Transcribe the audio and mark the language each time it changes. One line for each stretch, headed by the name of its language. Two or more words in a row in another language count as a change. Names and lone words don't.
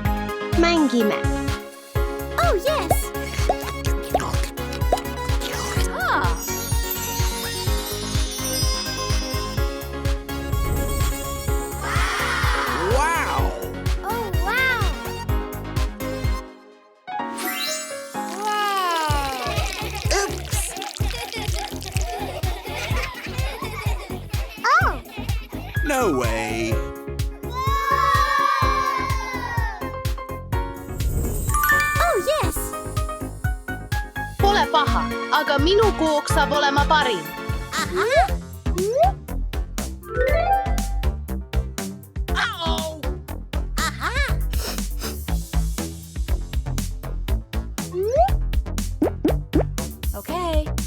Estonian: Mängime.
English: Oh, yes. Ah. Wow! Oh, wow. Wow. Oops. Oh. No way. Oh yes!
Estonian: Pole paha, aga minu kook saab olema parim.
English: Okay.